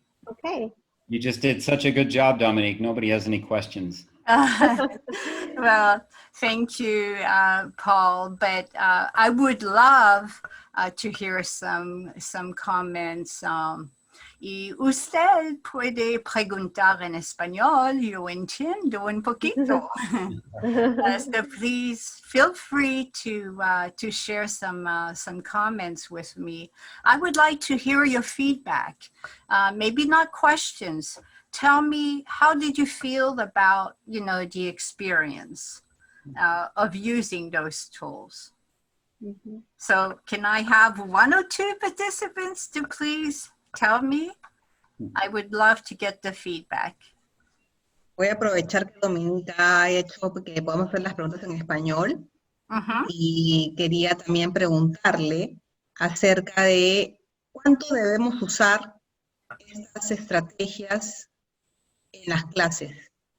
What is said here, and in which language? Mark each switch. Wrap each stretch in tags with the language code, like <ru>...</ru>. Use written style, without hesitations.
<en>Okay. You just did such a good job, Dominique. Nobody has any questions. Well, thank you, Paul. But I would love to hear some comments.</en> <es>Y usted puede preguntar en español. Yo entiendo un poquito.</es> <en>So please feel free to share some comments with me. I would like to hear your feedback. Maybe not questions. Tell me, how did you feel about, the experience of using those tools? Mm-hmm. So can I have one or two participants to please tell me? I would love to get the feedback.</en> <es>Voy a aprovechar que Dominica ha hecho que podamos hacer las preguntas en español. Y quería también preguntarle acerca de cuánto debemos usar estas estrategias en las clases.</es>